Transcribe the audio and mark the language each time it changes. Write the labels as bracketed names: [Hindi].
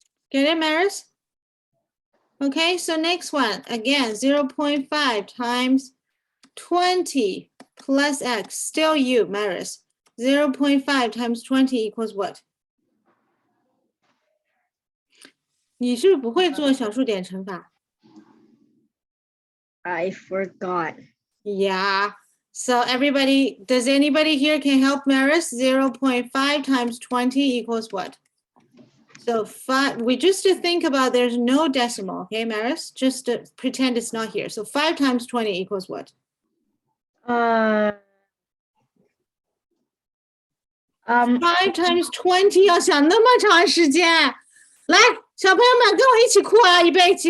[English] Get it, Maris? Okay, so next one, again, 0.5 times 20 plus x, still you, Maris. 0.5 times 20 equals what? [Chinese] 你是不是不会做小数点乘法？ [English] I forgot. Yeah. So everybody, does anybody here can help Maris? 0.5 times 20 equals what? So 5, we just to think about there's no decimal, okay, Maris? Just to pretend it's not here. So 5 times 20 equals what? 5 5 times 20 [Chinese] 要想那么长时间。来，小朋友们跟我一起哭啊，预备起。